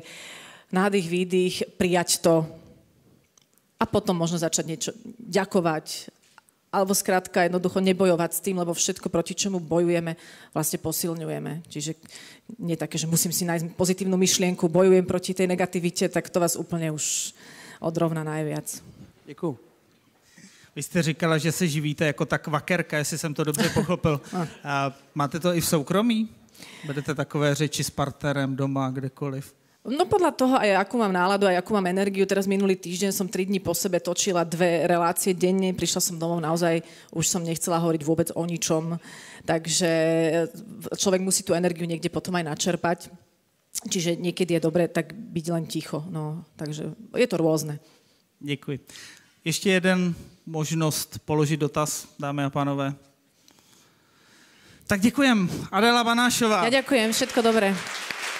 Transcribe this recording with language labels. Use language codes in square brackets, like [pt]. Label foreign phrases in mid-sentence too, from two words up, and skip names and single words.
[sk] Nádych, výdych, prijať to. A potom možno začať niečo ďakovať. Alebo skrátka jednoducho nebojovať s tým, lebo všetko, proti čomu bojujeme, vlastne posilňujeme. Čiže nie také, že musím si nájsť pozitívnu myšlienku, bojujem proti tej negativite, tak to vás úplne už odrovná najviac. [cs] Děkuju. Vy jste říkala, že se živíte jako ta kvakerka, jestli jsem to dobře pochopil. A máte to i v soukromí? Vedete takové řeči s partnerem doma, kdekoliv? [sk] No podľa toho aj akú mám náladu, aj akú mám energiu. Teraz minulý týždeň som 3 dní po sebe točila 2 relácie denne. Prišla som domov naozaj, už som nechcela hovoriť vôbec o ničom. Takže človek musí tú energiu niekde potom aj načerpať. Čiže niekedy je dobré tak byť len ticho. No, takže je to rôzne. [cs] Děkuji. Ještě jeden možnost položit dotaz, dámy a pánové. Tak děkujem. Adéla Banášová. [sk] Ja ďakujem, všetko dobré.